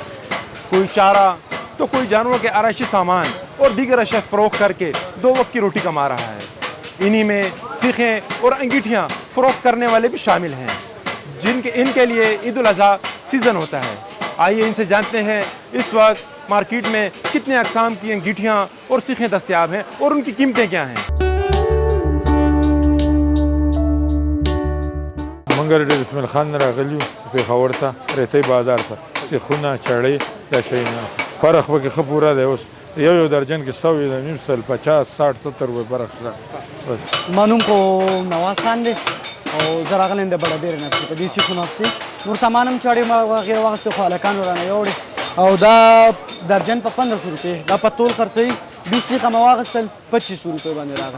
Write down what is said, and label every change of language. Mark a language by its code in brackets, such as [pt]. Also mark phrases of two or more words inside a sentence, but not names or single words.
[ur] کوئی چارہ تو کوئی جانوروں کے آرائشی سامان اور دیگر اشیاء فروخت کر کے دو وقت کی روٹی کما رہا ہے. انہی میں سیخیں اور انگیٹھیاں فروخت کرنے والے بھی شامل ہیں، ان کے لیے عید الاضحیٰ سیزن ہوتا ہے. آئیے ان سے جانتے ہیں اس وقت مارکیٹ میں کتنے اقسام کی انگیٹھیاں اور سیخیں دستیاب ہیں اور ان کی قیمتیں کیا ہیں. [ps] منګر ډېر اسماعیل خان راغلی پېښور ته ریتۍ بازار ته سیخونه چړې دا شیونه فرق پکې ښه پوره دی. اوس یو درجن کې 100 د نیم سل 50 60 70 روپۍ فرق شته. ما نوم خو نواز خان دی او زه راغلی یم د بډابېرې نه په دې سیخونو پسې نور سامان هم چړې وغیره واخیستې خو هلکانو رانه یوړې او دا درجن په 1500 روپۍ دا په تول خرڅوي 20 سیخه مې واخیستل 2500 روپۍ باندې راغی.